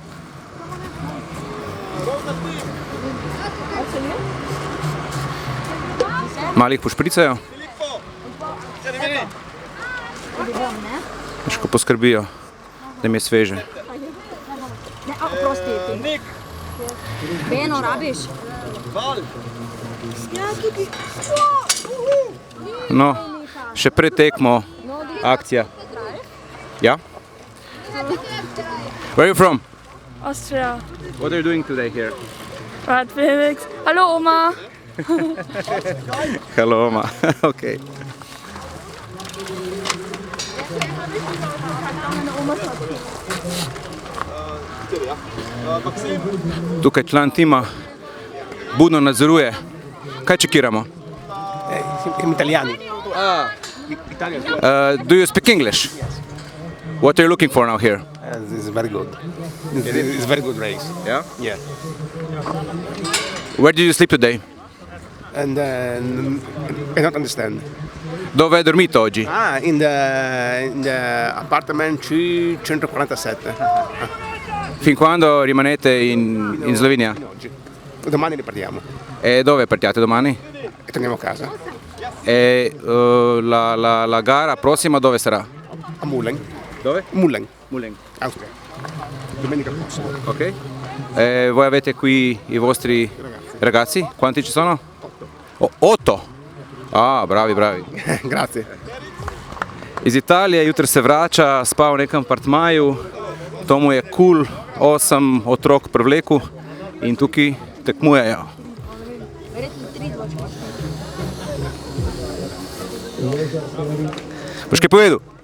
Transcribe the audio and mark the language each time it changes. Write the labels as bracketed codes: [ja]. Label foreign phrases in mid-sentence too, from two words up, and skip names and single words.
[sl] Malih pošpricajo, ko poskrbijo, da jim je sveže. Beno, rabiš? No, še pred tekmo akcija. Ja? [en] Where are you from? Austria. What are you doing today here? Right, Felix. [de] Hallo, Oma. [en] Hello, Oma. Okay. [sl] Tukaj član tima budno nadzoruje. Kaj čekiramo? Italijani. [en] Do you speak English? What are you looking for now here? This is very good. It's very good race. Yeah? Yeah. Where did you sleep today? And I don't understand. [it] Dove hai dormito oggi? [en] In the apartment C147. [it] Fin quando rimanete in Slovenia? Domani ripartiamo. E dove partiate domani? E torniamo a casa. E la gara prossima dove sarà? A Mullen. Dove? Mullen. Mullen. Austria. Domenica prossima. Ok. Voi avete qui i vostri ragazzi? Quanti ci sono? 8. Ah, bravi. Grazie. [sl] Iz Italije, jutri se vrača, spal v nekem apartmaju, to mu je cool, 8 otrok privleku in tukaj tekmujejo. Boš kaj povedal?